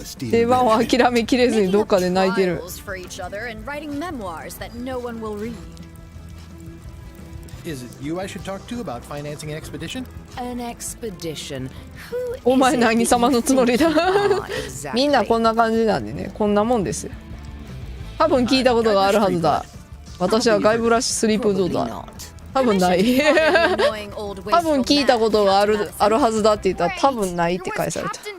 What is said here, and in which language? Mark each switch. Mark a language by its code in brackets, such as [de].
[ja] 定番を諦めきれずにどっかで泣いてる。 [en] For each other and writing memoirs that no one will read. Is it you I should talk to about financing an expedition? An expedition. Who [ja] お前 [en] is it [ja] 何様のつもりだ。 [en] exactly? [ja] みんなこんな感じなんでね、こんなもんですよ。多分聞いたことがあるはずだ。私はガイブラシスリープドだ。多分ない。多分聞いたことがあるはずだって言ったら多分ないって返された。